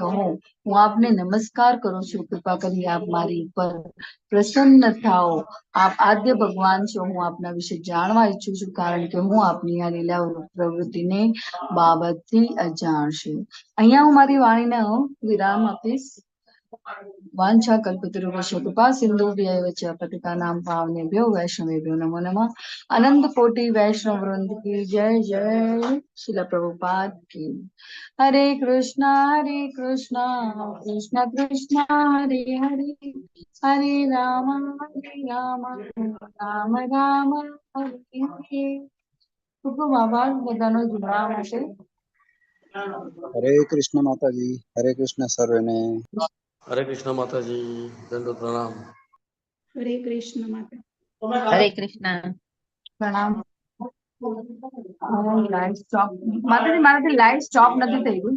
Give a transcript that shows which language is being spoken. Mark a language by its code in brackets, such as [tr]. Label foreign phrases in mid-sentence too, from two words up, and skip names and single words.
[gu] હું આપને નમસ્કાર કરું છું. કૃપા કરી આપ મારી પર પ્રસન્ન થાઓ. આપ આદ્ય ભગવાન છો. હું આપના વિશે જાણવા ઈચ્છું છું કારણ કે હું આપની આ લીલા પ્રવૃત્તિને બાબતથી અજાણ છું. અહીંયા હું મારી વાણીને વિરામ આપીશ. [sa] वांछा कल्पतरुभ्यश्च कृपा सिंधुभ्यैव च पतितानां पावनेभ्यो वैष्णवेभ्यो नमो नमः. [hi] अनंत कोटि वैष्णव वृंद की जय जय. शिला प्रभुपाद की. [sa] हरे कृष्णा कृष्णा कृष्णा हरे हरे हरे राम राम राम हरे हरे. [gu] ખૂબ ખૂબ આભાર બધાનો જોડાવા માટે. હરે કૃષ્ણ માતાજી. હરે કૃષ્ણ સર્વેને. હરે કૃષ્ણ માતાજી, દંડોત પ્રણામ. હરે કૃષ્ણ માતા. હરે કૃષ્ણ. પ્રણામ. લાઈવ સ્ટોપ માતાજી મારાથી લાઈવ સ્ટોપ નથી થઈ ગયું.